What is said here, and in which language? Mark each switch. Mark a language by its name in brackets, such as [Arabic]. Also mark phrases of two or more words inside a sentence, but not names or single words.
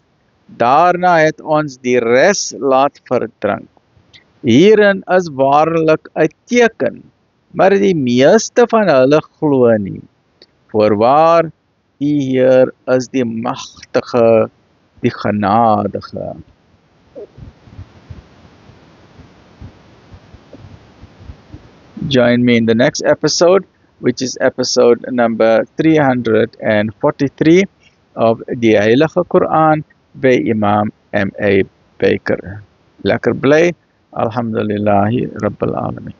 [Afrikaans] Daarna het ons die res laat verdrink. Hierin is waarlik 'n teken, maar die meeste van hulle glo nie. Voorwaar, U Heer is die magtige, die genadige. [English] Join me in the next episode, which is episode number 343 of [Afrikaans] die Heilige Quran [English] by Imam M.A. Baker. [Afrikaans] Lekker bly, [Arabic] الحمد لله رب العالمين.